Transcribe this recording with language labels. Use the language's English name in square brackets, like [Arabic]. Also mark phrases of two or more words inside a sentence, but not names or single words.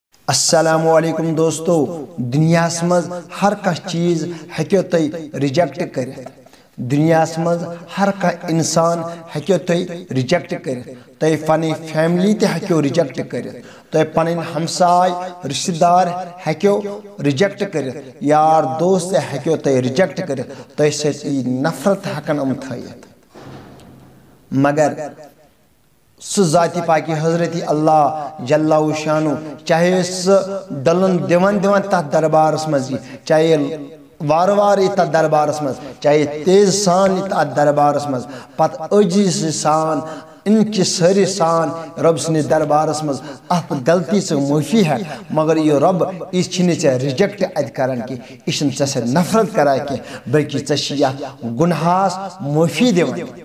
[Kashmiri] السلام علیکم دوستو دنیا مز ہر کانٛہہ چیز ہیٚکِو تُہۍ رِجیکٹ کٔرِتھ دنیا مز ہر کانٛہہ انسان ہیٚکِو تُہۍ رِجیکٹ کٔرِتھ تُہۍ پنٕنۍ فیملی تہِ ہیٚکِو رِجیکٹ کٔرِتھ تُہۍ پنٕنۍ ہمساے رشتہٕ دار ہیٚکِو رِجیکٹ کٔرِتھ یار دوست تہِ ہیٚکِو تُہۍ رِجیکٹ کٔرِتھ تۄہہِ سۭتۍ یی نفرت ہٮ۪کن یِم تھٲیِتھ مگر سُہ ذاتی پاکی حضرت اللہ جل شانو چاہے سُہ ڈلن دِوان تتھ دربارس مز چاہے وار وار یی تتھ دربارس مز چاہے تیز سان یی تتھ دربارس مز پتہٕ عجیٖزی سان انکساری سان رب سٕنٛدِس دربارس مز اتھ غلطی ژٕ معٲفی ہٮ۪کھ مگر یہِ رب یہِ چھِنہٕ ژےٚ رِجیکٹ اتہِ کران کینٛہہ یہِ چھِنہٕ ژےٚ سۭتۍ نفرت کران کینٛہہ بلکہِ ژےٚ چھِ یتھ گُنہس معٲفی دِوان